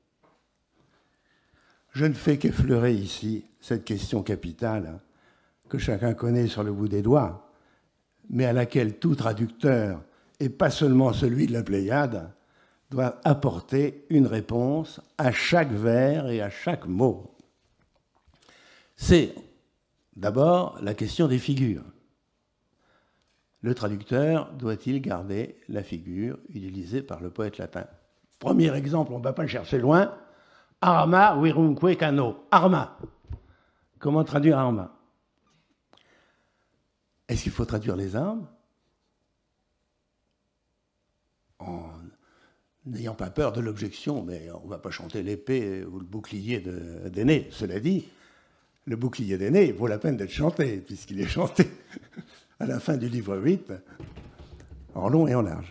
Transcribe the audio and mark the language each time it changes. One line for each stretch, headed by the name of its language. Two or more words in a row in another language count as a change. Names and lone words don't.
French: Je ne fais qu'effleurer ici cette question capitale que chacun connaît sur le bout des doigts, mais à laquelle tout traducteur, et pas seulement celui de la Pléiade, doit apporter une réponse à chaque vers et à chaque mot. C'est d'abord la question des figures. Le traducteur doit-il garder la figure utilisée par le poète latin? Premier exemple, on ne va pas le chercher loin.
Latin: Arma virumque cano. Arma.
French: Comment traduire arma? Est-ce qu'il faut traduire les armes? En n'ayant pas peur de l'objection, mais on ne va pas chanter l'épée ou le bouclier d'Énée. Cela dit, le bouclier d'Énée vaut la peine d'être chanté, puisqu'il est chanté à la fin du livre 8, en long et en large.